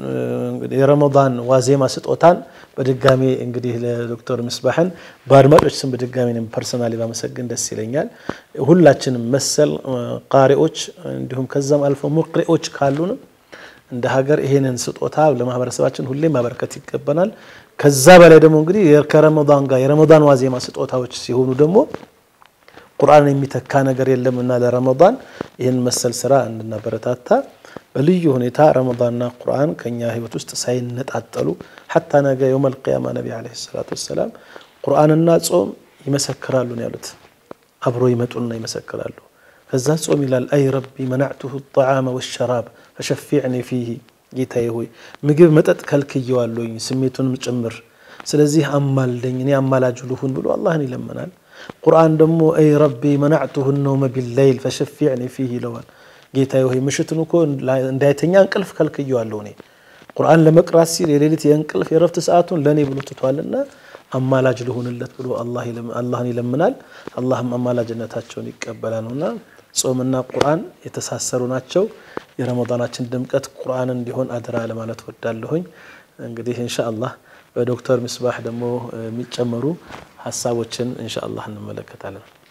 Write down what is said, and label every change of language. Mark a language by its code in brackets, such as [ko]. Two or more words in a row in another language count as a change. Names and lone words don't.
[am] የረመዳን ዋዜማ ስጦታን በድጋሚ እንግዲህ ለዶክተር ምስባህን በአድማጮች ስም በድጋሚ ነው ፐርሰናሊ ባመሰግን ደስ ይለኛል ሁላችንም መሰል ቃሪዎች እንዲሁም ከዛም አልፎ ሙቅሪዎች ካሉን እንደ ሀገር ይሄንን ስጦታ ለማህበረሰባችን ሁሌ ማበረከት ይገባናል ከዛ በላይ ደግሞ እንግዲህ የረመዳን ጋር የረመዳን ዋዜማ ስጦታዎች ሲሆኑ ደግሞ ቁርአን የሚተካ ነገር የለምና ለረመዳን ይሄን መሰል ስራ እንድናበረታታ በልዩ ሁኔታ ረመዳንና ቁርአን ከኛ ህይወት ውስጥ ሳይነጣጠሉ حتى ነገ [ar] يوم القيامه [am] ነብዩ [ar] عليه الصلاة والسلام [am] ቁርአንና ጾም ይመሰክራሉ ነው ያሉት አብሮ ይመጡና ይመሰክራሉ ከዛ ጾም ይላል [ar] أي ربي منعته الطعام والشراب فشفعني فيه [am] ጌታዬ ሆይ ምግብ መጠጥ ከልክየዋለሁኝ ስሜቱንም ጭምር ስለዚህ አማልደኝ እኔ አማላጅ ልሁን ብሎ አላህን ይለምናል ቁርአን ደግሞ [ar] أي ربي منعته النوم بالليل فشفعني فيه لوان [am] ጌታዬ ሆይ ምሽቱን እኮ እንዳይተኛ እንቅልፍ ከልክየዋለሁ እኔ ቁርአን ለመቅራት ሲል የሌሊት የእንቅልፍ የረፍት ሰዓቱን ለኔ ብሎ ትቷልና አማላጅ ልሁንለት ብሎ አላህን ይለምናል አላህም አማላጅነታቸውን ይቀበላልና ጾምና ቁርአን የተሳሰሩ ናቸው የረመዳናችን ድምቀት ቁርአን እንዲሆን አድራ ለማለት ወዳለሁኝ እንግዲህ ኢንሻአላህ በዶክተር ምስባህ ደግሞ የሚጨመሩ ሐሳቦችን ኢንሻአላህ እንመለከታለን